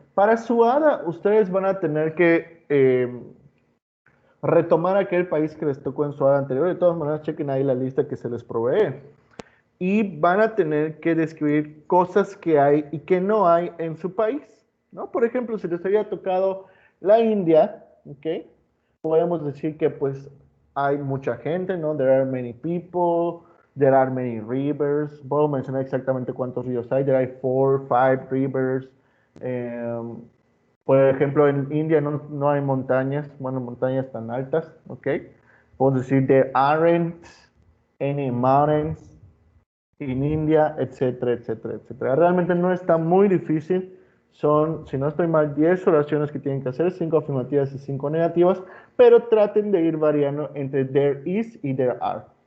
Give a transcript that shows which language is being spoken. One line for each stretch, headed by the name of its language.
Spanish: Para su hada, ustedes van a tener que retomar aquel país que les tocó en su hada anterior. De todas maneras, chequen ahí la lista que se les provee. Y van a tener que describir cosas que hay y que no hay en su país, ¿no? Por ejemplo, si les había tocado la India, ¿ok? Podemos decir que pues hay mucha gente, ¿no?
English: There are many people, there are many rivers.
Spanish: Puedo mencionar exactamente cuántos ríos hay.
English: There are 4, 5 rivers.
Spanish: Um, por ejemplo, en India no hay montañas, bueno, montañas tan altas, ¿ok? Podemos decir
English: there aren't any mountains
Spanish: en India, etcétera, etcétera, etcétera. Realmente no está muy difícil. Son, si no estoy mal, 10 oraciones que tienen que hacer, 5 afirmativas y 5 negativas, pero traten de ir variando entre there is y there are.